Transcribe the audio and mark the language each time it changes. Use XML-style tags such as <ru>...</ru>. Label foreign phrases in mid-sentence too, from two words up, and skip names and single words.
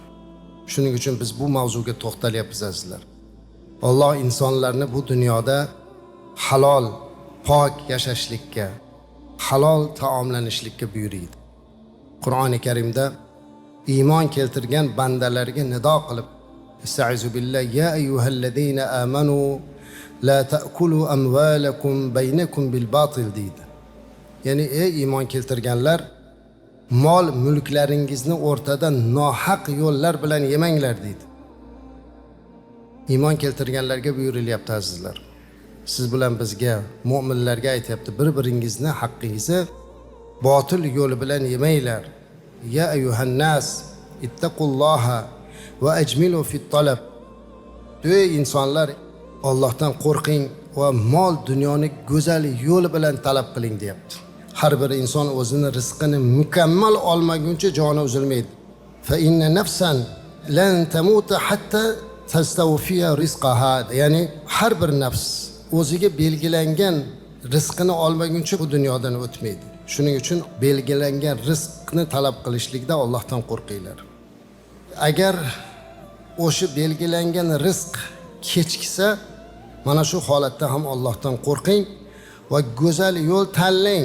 <uz>Shuning uchun biz bu mavzuga to'xtalyapmiz azizlar. Alloh insonlarni bu dunyoda halol, pok yashashlikka, halol taomlanishlikka buyurdi. Qur'oni Karimda iymon keltirgan bandalarga nido qilib,</uz> <ar>أستعيذ بالله يا أيها الذين آمنوا لا تأكلوا أموالكم بينكم بالباطل</ar> <uz>deydi. Ya'ni ey iymon keltirganlar, mol mulklaringizni o'rtada nohaq yo'llar bilan yemanglar deydi. Iymon keltirganlarga buyurilyapti azizlar. Siz bilan bizga, mu'minlarga aytyapti, bir-biringizni haqqingizni botil yo'li bilan yemanglar.</uz> <ar>يا أيها الناس اتقوا الله وأجملوا في الطلب.</ar> <uz>Ey insonlar, Allohdan qo'rqing va mol dunyoni go'zal yo'li bilan talab qiling deyapti. Har bir inson o'zini rizqini mukammal olmaguncha joni uzilmaydi.</uz> <ar>فإن نفسا لن تموت حتى تستوفي رزقها.</ar> <uz>Ya'ni har bir nafs o'ziga belgilangan rizqini olmaguncha bu dunyodan o'tmaydi. Shuning uchun belgilangan rizqni talab qilishlikda Allohdan qo'rqinglar. Agar o'sha belgilangan rizq kechiksa, mana shu holatda ham Allohdan qo'rqing va go'zal yo'l tanlang.</uz>